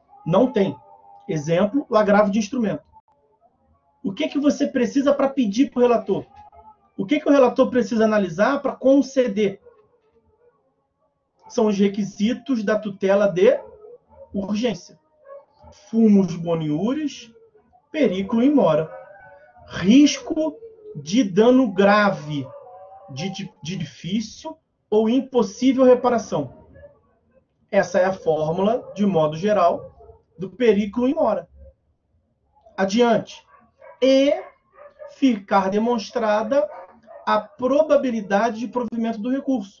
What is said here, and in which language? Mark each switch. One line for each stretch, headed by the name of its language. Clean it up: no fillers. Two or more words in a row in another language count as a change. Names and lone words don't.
Portuguese: Não tem. Exemplo, o agravo de instrumento. O que você precisa para pedir para o relator? O que o relator precisa analisar para conceder? São os requisitos da tutela de urgência.
Latin: Fumus boniuris, periculo in mora.
Portuguese: Risco de dano grave, de difícil ou impossível reparação. Essa é a fórmula, de modo geral, do
Latin: periculo in mora.
Portuguese: Adiante. E ficar demonstrada a probabilidade de provimento do recurso.